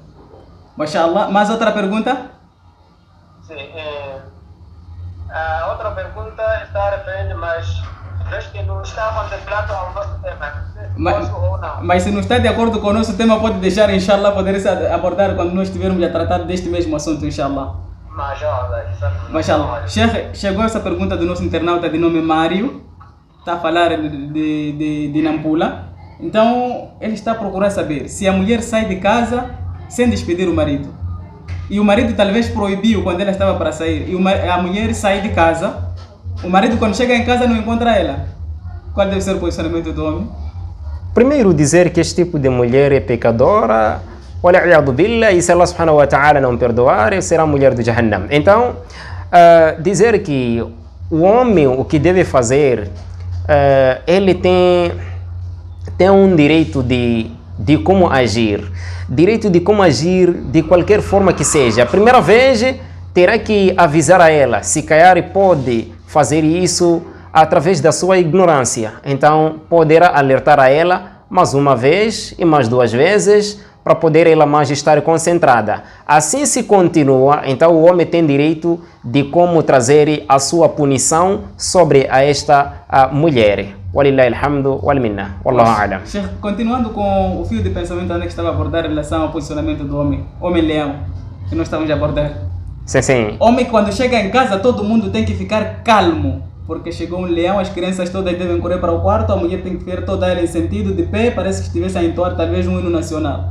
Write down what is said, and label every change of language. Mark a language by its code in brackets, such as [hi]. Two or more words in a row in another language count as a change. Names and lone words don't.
[pt] Mashallah, mais outra pergunta? Sim, a outra pergunta está referente, mas acho que não está contemplado ao nosso tema, posso ou não? Mas se não está de acordo com o nosso tema, pode deixar, inshallah, poder abordar quando nós estivermos a tratar deste mesmo assunto, inshallah. Mashallah. Chegou essa pergunta do nosso internauta de nome Mário, está a falar de Nampula. Então, ele está a procurar saber se a mulher sai de casa sem despedir o marido. E o marido talvez proibiu quando ela estava para sair. E a mulher sai de casa. O marido, quando chega em casa, não encontra ela. Qual deve ser o posicionamento do homem? Primeiro, dizer que este tipo de mulher é pecadora. [ar] والعياذ بالله, [pt] e se Allah [ar] سبحانه وتعالى [pt] não perdoar, será mulher do Jahannam. Então, dizer que o homem, o que deve fazer, ele tem um direito de como agir. Direito de como agir de qualquer forma que seja. A primeira vez, terá que avisar a ela. Se calhar pode fazer isso através da sua ignorância. Então, poderá alertar a ela mais uma vez e mais duas vezes para poder ela mais estar concentrada. Assim se continua, então o homem tem direito de como trazer a sua punição sobre esta mulher. [ar] ولله الحمد والمنة. والله أعلم. [pt] Continuando com o fio de pensamento onde estava a abordar em relação ao posicionamento do homem-leão, que nós estamos a abordar. Sim. Homem, quando chega em casa, todo mundo tem que ficar calmo, porque chegou um leão, as crianças todas devem correr para o quarto, a mulher tem que ficar toda ela em sentido de pé, parece que estivesse a entoar talvez um hino nacional.